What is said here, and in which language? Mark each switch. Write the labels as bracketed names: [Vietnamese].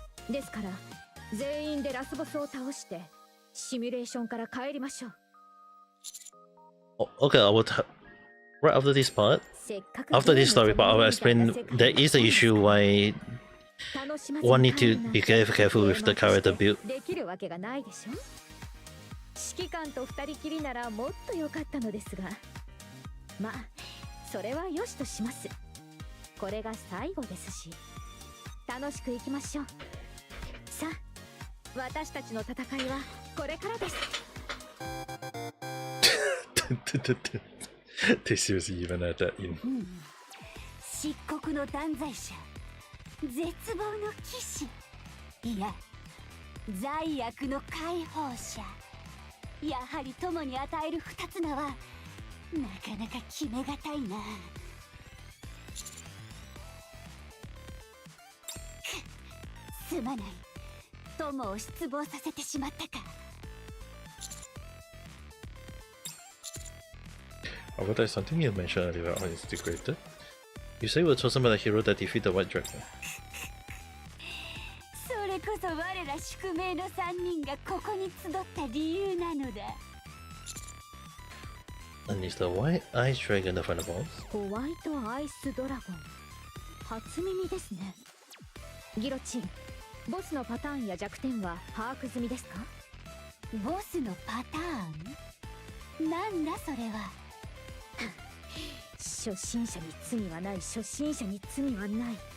[Japanese] ですから全員でラスボスを倒してシミュレーションから帰りましょう。 [English] Okay, I will right after this part, after this story part, I will explain there is an issue why one need to be careful with the character build. [Japanese] できるわけがないでしょ。指揮官と二人きりならもっと良かったのですが、まあそれは良しとします。これが最後ですし、楽しくいきましょう。さあ、私たちの戦いはこれからです。 [English] They seriously even had that in. [Japanese] 漆黒の断罪者、絶望の騎士、いや罪悪の解放者。やはり友に与える二つ名はなかなか決めがたいな。すまない、友を失望させてしまったか。 [English] Oh, there's something you mentioned earlier on is integrated. You say you were chosen by the hero that defeat the White Dragon. [Japanese] それこそ我ら宿命の三人がここに集った理由なのだ。 [English] And is the White Ice Dragon the final boss? [Japanese] ホワイトアイスドラゴン。初耳ですね。ギロチン、ボスのパターンや弱点は把握済みですか？ボスのパターン？なんだそれは。初心者に罪はない、初心者に罪はない。